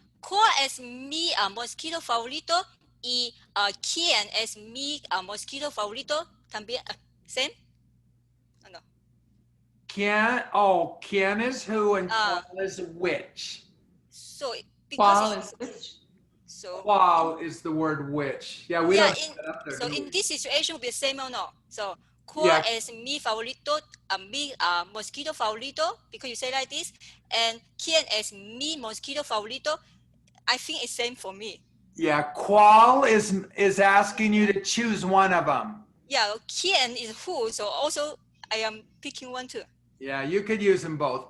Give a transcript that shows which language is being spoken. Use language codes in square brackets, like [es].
[es] ¿Cuál es mi mosquito favorito? Y ¿quién es mi mosquito favorito? [en] También, same? Oh, no. ¿Quién is who and cuál is which? So, because [es] ¿Cuál es which? [en] So, Cuál is the word which. Yeah, we don't put that up there. So do in we? this situation, will be same or no? So, ¿cuál Yeah. [es] es mi favorito? Mi mosquito favorito? [en] Because you say like this. [es] And ¿quién es mi mosquito favorito? [en] I think it's same for me. Yeah, cuál is asking you to choose one of them. Yeah, ¿quién is who? So also I am picking one too. Yeah, you could use them both.